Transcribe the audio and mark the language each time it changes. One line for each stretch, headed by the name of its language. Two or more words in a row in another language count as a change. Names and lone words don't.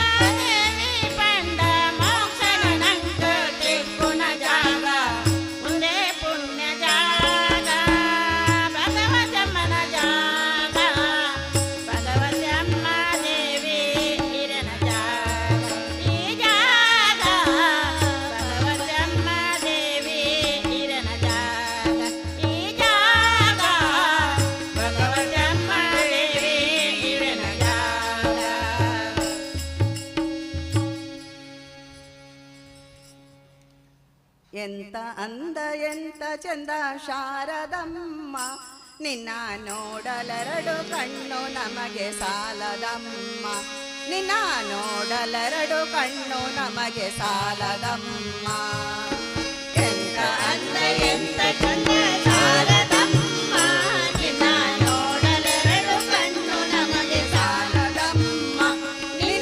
Tulu: ದೇವಿ ಬಂಡ ಮೋಕ್ಷನ ನಂಗ ದಿಕ್ಕುನ ಜಾಗ ಮುಂದೆ ಪುಣ್ಯ ಜಾಗ ಭಗವತಮ್ಮನ ಜಾಗ ಭಗವತಮ್ಮ ದೇವಿ ಇರನ ಜಾಗ ಈ ಜಾಗ ಭಗವತಮ್ಮ ದೇವಿ ಇರನ ಜಾಗ ಈ ಜಾಗ ಭಗವತಮ್ಮ ದೇವಿ ಇರನ ಜಾಗ
Kannada: ಎಂತ ಅಂದ ಎಂತ ಚಂದ ಶಾರದಮ್ಮ ನಿನ್ನ ನೋಡಲೆರಡು ಕಣ್ಣು ನಮಗೆ ಸಾಲದಮ್ಮ ನಿನ್ನ ನೋಡಲೆರಡು ಕಣ್ಣು ನಮಗೆ ಸಾಲದಮ್ಮ ಎಂತ ಅಂದ ಎಂತ ಚಂದ ಶಾರದಮ್ಮ ನಿನ್ನ ನೋಡಲೆರಡು ಕಣ್ಣು ನಮಗೆ ಸಾಲದಮ್ಮ ನಿನ್ನ